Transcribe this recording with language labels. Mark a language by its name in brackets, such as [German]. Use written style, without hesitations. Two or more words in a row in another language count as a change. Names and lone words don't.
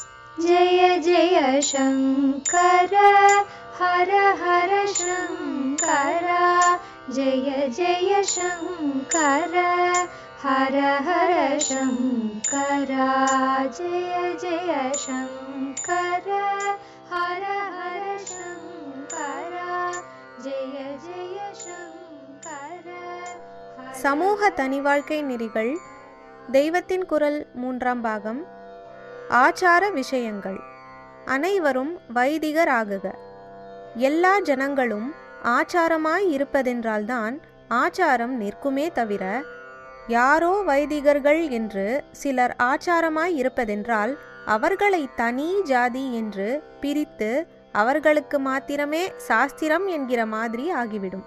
[Sanskrit] जय जय शंकर हर हर शंकर जय जय शंकर हर हर शंकर जय जय शंकर हर हर शंकर जय जय शंकर. [Tamil] சமூக தனிவாழ்க்கை நெறிகள் தெய்வத்தின் குரல் 3ஆம் பாகம். ஆச்சார விஷயங்கள். அனைவரும் வைதிகராகுக. எல்லா ஜனங்களும் ஆச்சாரமாய் இருப்பதென்றால்தான் ஆச்சாரம் நிற்குமே தவிர, யாரோ வைதிகர்கள் என்று சிலர் ஆச்சாரமாய் இருப்பதென்றால் அவர்களை தனி ஜாதி என்று பிரித்து அவர்களுக்கு மாத்திரமே சாஸ்திரம் என்கிற மாதிரி ஆகிவிடும்.